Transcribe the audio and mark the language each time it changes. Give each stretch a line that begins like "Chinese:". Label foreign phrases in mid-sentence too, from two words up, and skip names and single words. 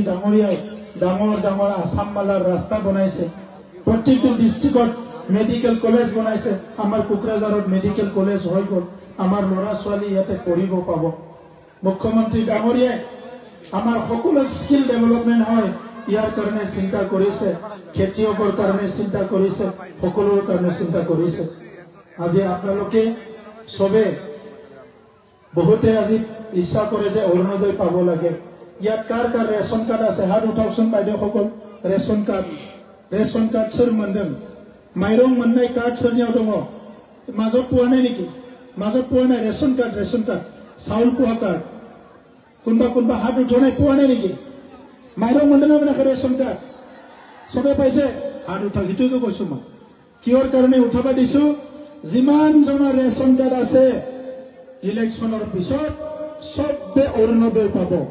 Assamese: ডাঙৰীয়াই ডাঙৰ আসাম মালাৰ ৰাস্তা বনাইছে প্ৰত্যেকটো ডিস্ট্ৰিক্টত
English: medical college
Assamese: বনাইছে আমাৰ কোকৰাঝাৰত মেডিকেল কলেজ হৈ গ'ল আমাৰ ল'ৰা ছোৱালী ইয়াতে পঢ়িব পাব মুখ্যমন্ত্ৰী ডাঙৰীয়াই আমাৰ সকলো
English: skill development
Assamese: হয় ইয়াৰ কাৰণে চিন্তা কৰিছে খেতিয়কৰ কাৰণে চিন্তা কৰিছে সকলোৰ কাৰণে চিন্তা কৰিছে আজি আপোনালোকে সবে বহুতে আজি ইচ্ছা কৰে যে অৰুণোদয় পাব লাগে ইয়াত কাৰ
English: ration card
Assamese: আছে হাত উঠাওকচোন বাইদেউসকল ৰেশন কাৰ্ড
Bodo: सोर मोनदों माइरं मोननाय कार्ड सोरनियाव दङ
Assamese: মাজত পোৱা নাই নেকি মাজত পোৱা নাই
English: ration card
Assamese: চাউল পোৱা কাৰ্ড কোনবা হাত উঠোনাই পোৱা নাই নেকি
Bodo: माइरं मोनदना मोनाखे
English: ration card
Assamese: সবে পাইছে হাত উঠা গিটোকে কৈছো মই কিহৰ কাৰণে উঠাবা দিছো যিমান জনৰ
English: ration card
Assamese: আছে ইলেকশ্যনৰ পিছত সবে অৰুণোদয় পাব